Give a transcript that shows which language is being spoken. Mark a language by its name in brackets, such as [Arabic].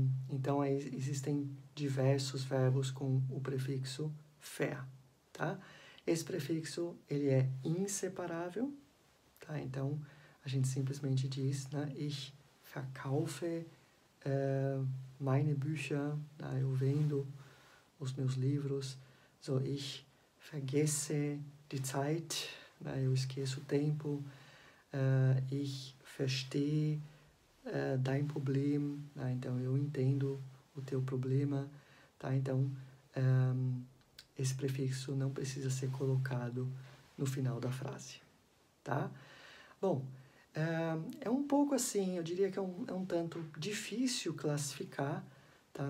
[Portuguese] Então, aí existem diversos verbos com o prefixo fer, tá? Esse prefixo, ele é inseparável, tá? Então, a gente simplesmente diz, né? [German] Ich verkaufe meine Bücher, né? [Portuguese] Eu vendo os meus livros. [German] So, ich vergesse die Zeit, [Portuguese] né? Eu esqueço o tempo. [German] Ich verstehe dein Problem, [Portuguese] né? Então eu entendo o teu problema, tá? Então esse prefixo não precisa ser colocado no final da frase, tá? Bom, é um pouco assim, eu diria que é um tanto difícil classificar, tá?